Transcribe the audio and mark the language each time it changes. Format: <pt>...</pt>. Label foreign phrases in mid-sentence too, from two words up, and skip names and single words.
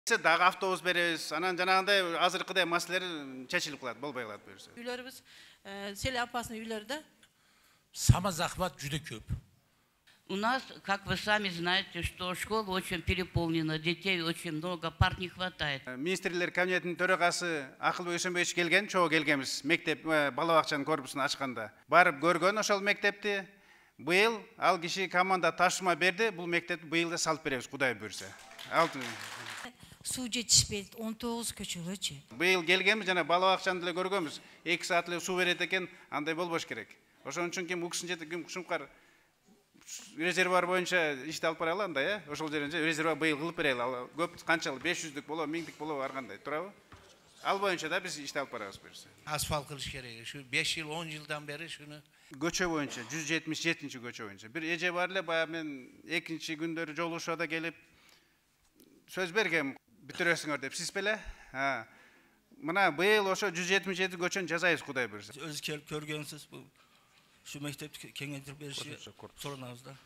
<ky>Дагы автобус беребиз. Анан жанагындай азыркыдай маселелер чечилип калат, болбой калат буюрса. Үйлөрүбүз Селя апасынын үйлөрүдө.</ky> <uz>Самозахват juda ko'p.</uz> <ru>У нас, как вы сами знаете, что школа очень переполнена, детей очень много, пар не хватает.</ru> <ky>Министрлер кабинетинин төрагасы Акылбек Өсөнбекович келген, чогуу келгенбиз. Мектеп бала бакчанын корпусун ачканда. Барып көргөн ошол мектепти. Быйыл ал киши команда тапшырма берди. Бул мектепти быйыл да салып беребиз, Кудай буйрса. Суу жетишпейт, 19 көчөгөчү. Быйыл келгенбиз, жана бала бакчаны деле көргөнбүз. 2 саат эле суу берет экен, андай болбош керек. Ошон үчүн ким уксын жети, ким ушункар резервуар боюнча ишти алып баралы андай, ошол жеринде резервуар быйыл кылып берели. Көп канчалык 500дүк болобу, 1000дүк болобу ар кандай, туурабы? Ал боюнча да биз ишти алып барабыз буюрса.</ky> <uz>Asfalt qilish kerak. Shu 5 yil, 10 yildan beri shuni.</uz> <ky>Көчө боюнча 177-чи көчө боюнча. Бир эже бар эле, баягы мен экинчи күндөрү жолугушууда келип сөз бергем, бүтүрөсүңөр деп. Сиз беле? Мына быйыл ошо 177 көчөнү жазайбыз, Кудай буйрса. Өзү келип көргөнсүз, şu мектепти кеңейтип бериши сурабыз да.</ky>